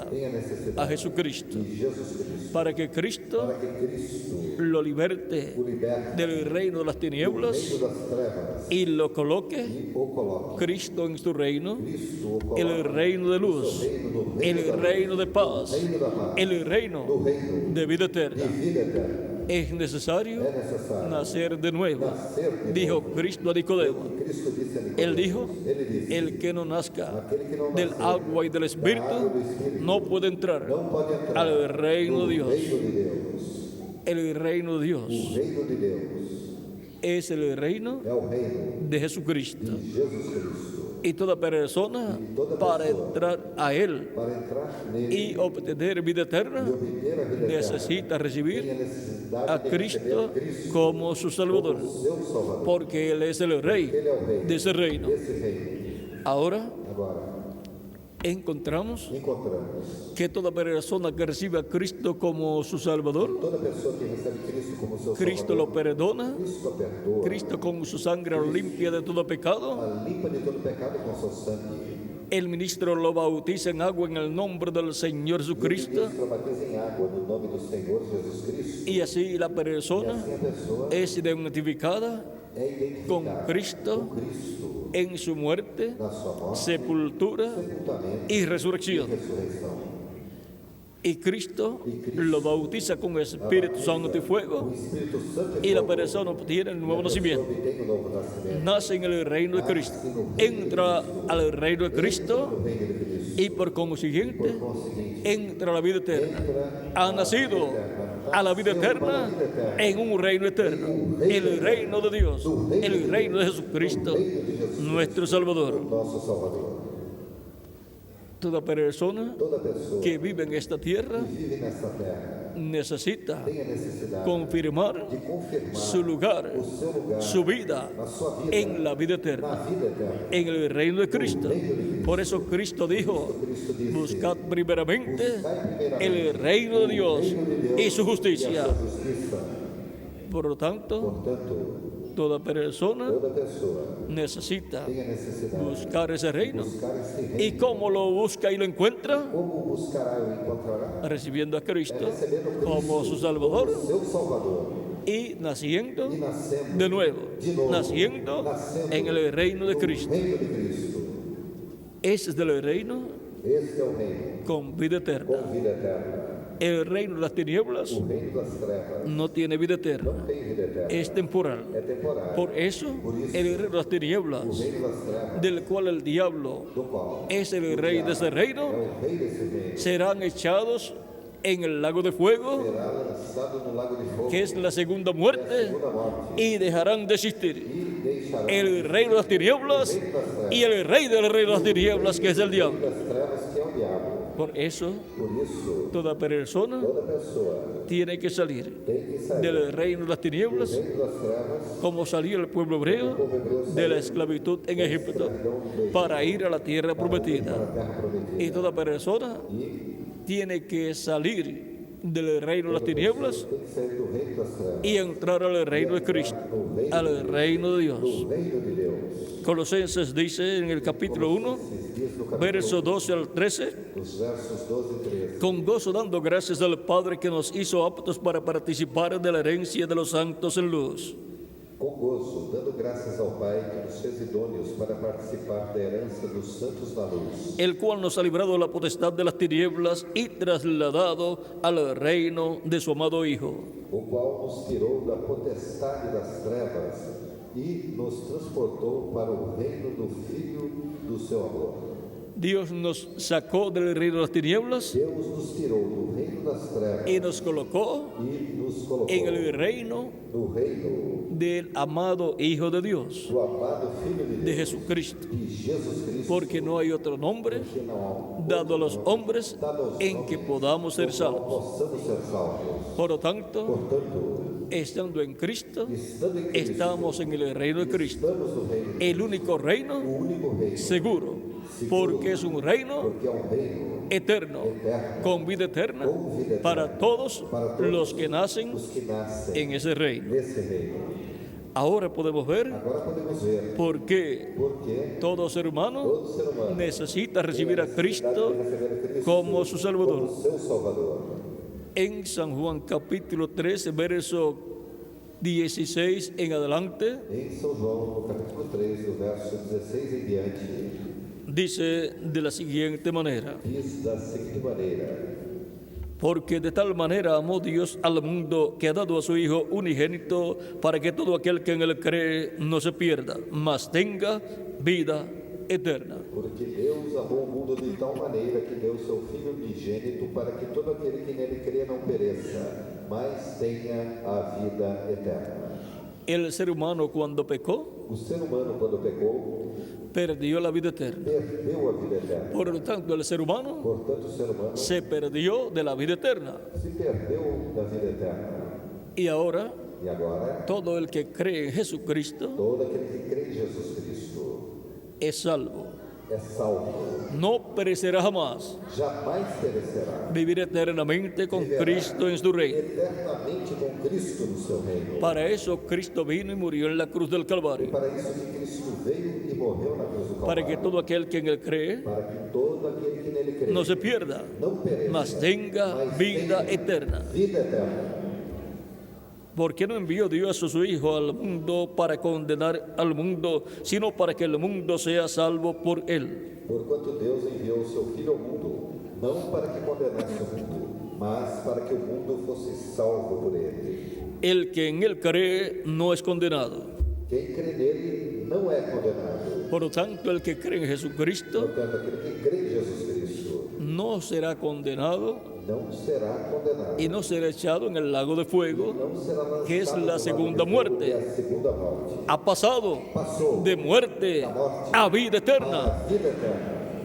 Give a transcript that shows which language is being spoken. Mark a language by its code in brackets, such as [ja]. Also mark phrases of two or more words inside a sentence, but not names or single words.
[pt] tem a a necessidade [es] Jesucristo [pt] de Jesus Cristo [es] para que Cristo [pt] para que Cristo [es] lo liberte [pt] o liberte [es] del reino de las [pt] do [es] tinieblas [pt] reino das trevas [es] y lo coloque [pt] e o coloque. [es] Cristo en su reino, [pt] Cristo o coloque [es] el reino de luz, el reino de paz, [pt] reino da paz, [es] el reino [pt] do reino [es] de vida de eterna. [pt] vida eterna. [es] Es necesario [pt] É necessário [es] nacer de nuevo, [pt] nascer de [es] dijo [pt] novo. [es] Cristo a Nicodemo. [pt] Cristo disse a Nicodemo, [es] Él dijo, [pt] ele disse, [es] el que no nazca [pt] aquele que não [es] del [pt] nascer [es] agua y del Espíritu no puede entrar [pt] não pode entrar [es] al reino [pt] no [es] de Dios. [pt] reino de Deus. [es] El reino de Dios [pt] O reino de Deus [es] es el reino [pt] é o reino [es] de Jesucristo. [pt] de Jesus Cristo. [es] Y toda persona para entrar a Él [pt] Para entrar nele [es] y obtener vida [pt] e [es] eterna [pt] obter a vida [es] necesita [pt] tem a [es] recibir [pt] necessidade a de Cristo receber Cristo [es] como su Salvador, [pt] como seu Salvador. [es] porque Él es el Rey [pt] Ele é o rei [es] de ese reino. [pt] desse reino. [es] Ahora [pt] Agora, [es] encontramos [pt] encontramos [es] que toda persona que recibe a Cristo como su Salvador, [pt] toda pessoa que recebe Cristo como seu [es] Cristo lo [pt] Salvador. [es] perdona, [pt] Cristo perdoa, [es] Cristo con su sangre lo limpia de todo pecado, [pt] a limpa de todo pecado com seu sangue. [es] el ministro lo bautiza en agua en el nombre del Señor [pt] E o [es] Jesucristo, [pt] ministro batiza em água no nome do Senhor Jesus Cristo. [es] y así la [pt] E [es] persona [pt] assim a pessoa [es] es identificada [pt] é [es] con [pt] identificada [es] Cristo [pt] com Cristo [es] en su muerte, [pt] na sua morte, [es] sepultura [pt] sepultamento [es] y [pt] e [es] resurrección. [pt] ressurreição. [es] Y Cristo lo bautiza con Espíritu Santo y [pt] O [es] fuego, [pt] Espírito Santo [es] y la [pt] fogo. [es] persona obtiene el nuevo [pt] A pessoa [es] nacimiento. [pt] obtém o novo nascimento. [es] Nace en el reino de Cristo, entra al reino de Cristo [pt] No reino de Cristo. [es] y por consiguiente [pt] Por conseguinte, [es] entra a la vida eterna. [pt] entra [es] Ha nacido a la vida eterna en un reino eterno, el reino de Dios, el reino de Jesucristo, nuestro Salvador. [pt] nosso Salvador. [es] Toda persona [pt] Toda pessoa [es] que vive en esta tierra [pt] que vive nesta terra [es] necesita [pt] tem a necessidade [es] confirmar [pt] de confirmar [es] su lugar, [pt] o seu lugar, [es] su vida [pt] a sua vida [es] en la vida [pt] na [es] eterna, [pt] vida eterna. [es] en el reino de Cristo. Por eso Cristo dijo, [pt] Cristo disse, [es] buscad primeramente [pt] buscai primeiramente [es] el reino de Dios [pt] o reino de Deus [es] y su [pt] e a [es] justicia. [pt] sua justiça. [es] Por lo tanto, [pt] Portanto, [es] Toda persona [pt] Toda pessoa [es] necesita [pt] tem a necessidade [es] buscar ese reino. [pt] de buscar esse reino. [es] ¿Y cómo lo busca y lo encuentra? [pt] Como buscará e encontrará? [es] Recibiendo a Cristo [pt] Recebendo Cristo [es] como su Salvador [pt] seu Salvador [es] y naciendo [pt] e nascendo [es] de nuevo, [pt] de novo, [es] naciendo [pt] nascendo [es] en el reino de [pt] no [es] Cristo. [pt] reino de Cristo. [es] Ese es el reino [pt] Este é o reino [es] con vida eterna. [pt] com vida eterna. [es] El reino de las tinieblas [pt] O reino das trevas [es] no tiene vida eterna, [pt] não tem vida eterna. [es] es temporal. [pt] É temporário. [es] Por eso, el reino de las [pt] O [es] tinieblas, [pt] reino das trevas, [es] del cual el diablo [pt] do qual [es] es el rey de ese [pt] é [es] reino, [pt] o rei desse reino, [es] serán echados en el lago de fuego, [pt] será lançado no lago de fogo, [es] que es la segunda [pt] é a [es] muerte, [pt] segunda morte, [es] y dejarán de existir [pt] e deixará [es] el reino de las tinieblas y el rey del reino de las tinieblas, que es el [pt] o [es] diablo. [pt] reino das trevas, que é o diabo. [es] Por eso, [pt] Por isso, [es] toda persona [pt] toda pessoa [es] tiene que salir [pt] tem que sair [es] del reino de las [pt] do [es] tinieblas, [pt] reino das trevas, [es] como salió el pueblo hebreo de la esclavitud en Egipto, para ir a la tierra [pt] para [es] prometida. [pt] a terra prometida. [es] Y toda persona [pt] E [es] tiene que salir del reino de las tinieblas [pt] tem que sair do reino das trevas, [es] y entrar al reino de Cristo, al reino de Dios. [pt] do reino de Deus. [es] Colosenses dice en el capítulo 1, [pt] Esses dias no capítulo [es] verso 12 al 13, [pt] os versos 12 e 13. [es] con gozo dando gracias al Padre que nos hizo aptos para participar de la herencia de los santos en luz, [pt] Com gozo, dando graças ao Pai que nos fez idôneos para participar da herança dos santos na luz, [es] el cual nos ha librado de la potestad de las tinieblas y trasladado al reino de su amado Hijo, [pt] o qual nos tirou da potestade das trevas e nos transportou para o reino do Filho do seu amor. [es] Dios nos sacó del reino de las tinieblas [pt] Deus nos tirou do reino das trevas [es] y nos colocó [pt] e nos colocou [es] en el reino [pt] no reino [es] del amado Hijo de Dios, [pt] do amado Filho de de Deus, [es] Jesucristo, [pt] de Jesus Cristo, [es] porque no hay otro nombre [pt] que não há [es] dado a los hombres [pt] dado aos [es] en que [pt] homens, [es] podamos ser [pt] no qual [es] salvos. [pt] possamos ser salvos. [es] Por lo tanto, [pt] Portanto, [es] estando en Cristo, [pt] estando em Cristo, [es] estamos en el reino de Cristo, [pt] estamos no reino, [es] el único reino [pt] o único reino, [es] seguro, porque es un reino [pt] porque é um reino [es] eterno, [pt] eterno, [es] con vida eterna [pt] com vida eterna, [es] para todos [pt] para todos [es] los que nacen [pt] os que nascem [es] en ese reino. [pt] nesse reino. [es] Ahora podemos ver [pt] Agora podemos ver [es] por qué [pt] porque [es] todo ser humano [pt] todo ser humano [es] necesita recibir a [pt] tem [es] Cristo [pt] necessidade de receber a Cristo [es] como su Salvador. [pt] como seu Salvador. [es] En San Juan capítulo 13, verso 16 en adelante, [pt] Em São João, no capítulo 3, do verso 16 em diante, [es] dice de la siguiente manera: [pt] diz da seguinte maneira: [es] porque de tal manera amó Dios al mundo que ha dado a su Hijo unigénito para que todo aquel que en él cree no se pierda, mas tenga vida eterna. [pt] porque Deus amou o mundo de tal maneira que deu seu Filho unigênito para que todo aquele que nele crê não pereça, mas tenha a vida eterna. [es] El ser humano cuando pecó [pt] O ser humano, quando pecou, [es] perdió la vida eterna. [pt] perdeu a vida eterna. [es] Por lo tanto, el ser humano [pt] Portanto, o ser humano [es] se perdió de la vida eterna. [pt] se perdeu da vida eterna. [es] Y ahora [pt] E agora, [es] todo el que cree en Jesucristo [pt] todo aquele que crê em Jesus Cristo [es] es salvo. [pt] é salvo. [es] No perecerá jamás. [pt] Jamais perecerá. [es] Vivir eternamente con Cristo en su reino. [pt] Eternamente com Cristo no seu reino. [es] Para eso Cristo vino y murió en la cruz del [pt] E [es] Calvario. [pt] para isso que Cristo veio e morreu na cruz do [es] Para que [pt] Calvário. [es] todo aquel que en él cree [pt] Para que todo aquele que nele crê [es] no se pierda, [pt] não pereça, [es] mas tenga [pt] mas [es] vida [pt] tenha [es] eterna. [pt] vida eterna. [es] Porque no envió Dios a su Hijo al mundo para condenar al mundo, sino para que el mundo sea salvo por él. [pt] Porquanto Deus enviou o seu Filho ao mundo, não para que condenasse o mundo, mas para que o mundo fosse salvo por ele. [es] El que en él cree no es condenado. [pt] Quem crê nele não é condenado. [es] Por lo tanto, el que cree en Jesucristo [pt] Portanto, aquele que crê em Jesus Cristo [es] no será condenado [pt] não será condenado. [es] y no será echado en el lago de fuego, [pt] Não será lançado [es] que es [pt] no [es] la [pt] lago [es] segunda [pt] de fogo, [es] muerte. [pt] que é a segunda morte. [es] Ha pasado [pt] Passou [es] de muerte a vida eterna. [pt] a vida eterna.